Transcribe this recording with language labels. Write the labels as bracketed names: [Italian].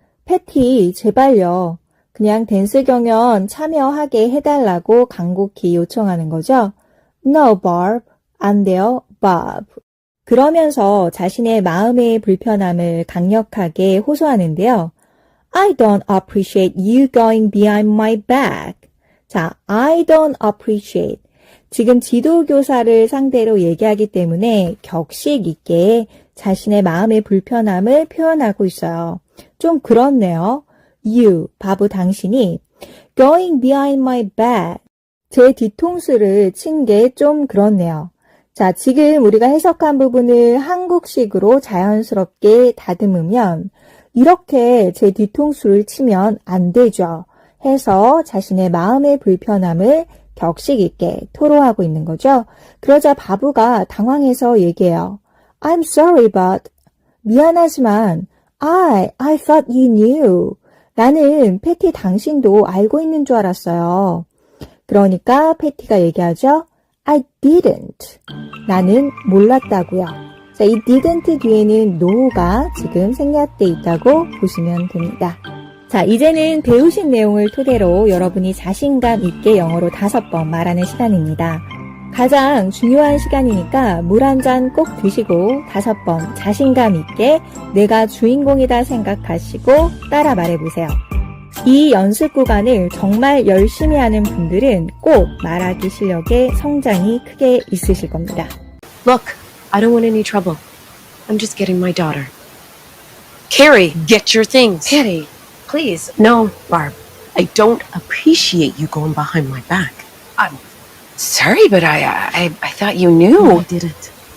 [Korean] 패티, 제발요. 그냥 댄스 경연 참여하게 해달라고 간곡히 요청하는 거죠. [English] No, Barb. [Korean] 안 돼요, [English] Bob. [Korean] 그러면서 자신의 마음의 불편함을 강력하게 호소하는데요. [English] I don't appreciate you going behind my back. 자, I don't appreciate. [Korean] 지금 지도교사를 상대로 얘기하기 때문에 격식 있게 자신의 마음의 불편함을 표현하고 있어요. 좀 그렇네요. [English] You, [Korean] 바보 당신이 [English] going behind my back. [Korean] 제 뒤통수를 친 게 좀 그렇네요. 자, 지금 우리가 해석한 부분을 한국식으로 자연스럽게 다듬으면 이렇게 제 뒤통수를 치면 안 되죠. 해서 자신의 마음의 불편함을 격식 있게 토로하고 있는 거죠. 그러자 바보가 당황해서 얘기해요. [English] I'm sorry, but [Korean] 미안하지만 [English] I thought you knew. [Korean] 나는 패티 당신도 알고 있는 줄 알았어요. 그러니까 패티가 얘기하죠. [English] I didn't. [Korean] 나는 몰랐다고요. 자, 이 didn't 뒤에는 no가 지금 생략돼 있다고 보시면 됩니다. 자, 이제는 배우신 내용을 토대로 여러분이 자신감 있게 영어로 5번 말하는 시간입니다. 가장 중요한 시간이니까 물 한 잔 꼭 드시고 5번 자신감 있게 내가 주인공이다 생각하시고 따라 말해보세요. 이 연습 구간을 정말 열심히 하는 분들은 꼭 말하기 실력에 성장이 크게 있으실 겁니다. [English] Look, I don't want any trouble. I'm just getting my daughter. Carrie, get your things. Patty, please. No, Barb. I don't appreciate you going behind my back. I'm sorry, but I thought you knew. No, I didn't.